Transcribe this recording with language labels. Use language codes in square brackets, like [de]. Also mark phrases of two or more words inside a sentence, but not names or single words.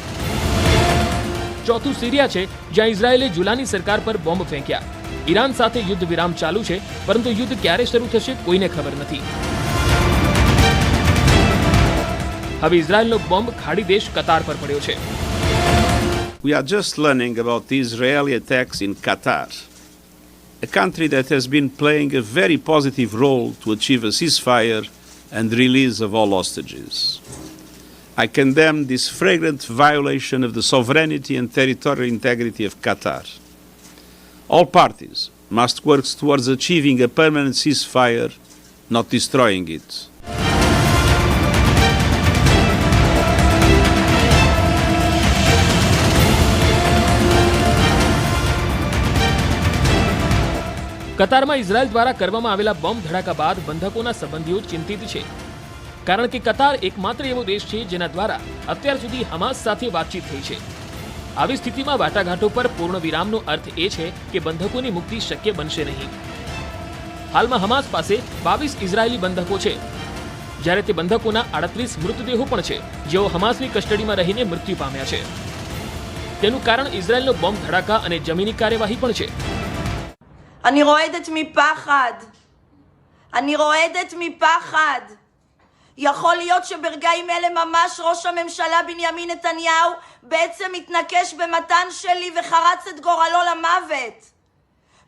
[gu] ચોથું સિરિયા છે, જ્યાં ઇઝરાયેલે જુલાની સરકાર પર બોમ્બ ફેંક્યા. ઈરાન સાથે યુદ્ધ વિરામ ચાલુ છે, પરંતુ યુદ્ધ ક્યારે શરૂ થશે કોઈને ખબર નથી. હવે ઇઝરાયેલનો બોમ્બ ખાડી દેશ કતાર પર પડ્યો છે. [en] We are just learning about the Israeli attacks in Qatar, a country that has been playing a very positive role to achieve a ceasefire and release of all hostages. I condemn this flagrant violation of the sovereignty and territorial integrity of Qatar. All parties must work towards achieving a permanent ceasefire, not destroying it. [gu] કતારમાં ઇઝરાયલ દ્વારા કરવામાં આવેલા બોમ્બ ધડાકા બાદ બંધકોના સંબંધીઓ ચિંતિત છે, કારણ કે કતાર એકમાત્ર એવો દેશ છે જેના દ્વારા અત્યાર સુધી હમાસ સાથે વાતચીત થઈ છે. આવી સ્થિતિમાં વાટાઘાટો પર પૂર્ણ વિરામનો અર્થ એ છે કે બંધકોની મુક્તિ શક્ય બનશે નહીં. હાલમાં હમાસ પાસે 22 ઇઝરાયેલી બંધકો છે, જ્યારે તે બંધકોના 38 મૃતદેહો પણ છે, જેઓ હમાસની કસ્ટડીમાં રહીને મૃત્યુ પામ્યા છે. તેનું કારણ ઇઝરાયેલનો બોમ્બ ધડાકા અને જમીની કાર્યવાહી પણ છે. [he] אני רועדת מפחד. אני רועדת מפחד. יכול להיות שברגעים אלה ממש ראש הממשלה בנימין נתניהו בעצם התנקש במתן שלי וחרץ את גורלו למוות.